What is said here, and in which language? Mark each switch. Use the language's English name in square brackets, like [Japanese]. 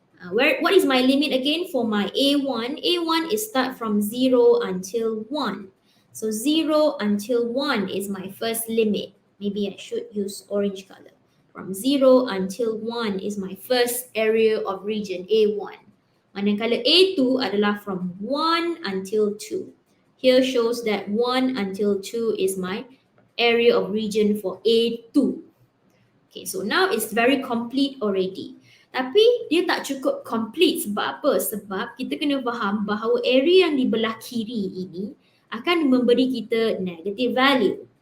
[English] What is my limit again for my A1? A1 is start from 0 until 1. So 0 until 1 is my first limit. Maybe I should use orange color. From 0 until 1 is my first area of region A1. [Malay] Manakala A2 adalah [English] from 1 until 2. Here shows that 1 until 2 is my area of region for A2. Okay, so now it's very complete already. [Malay] Tapi dia tak cukup complete. Sebab apa? Sebab kita kena faham bahawa area yang di belah kiri ini akan memberi kita negative value.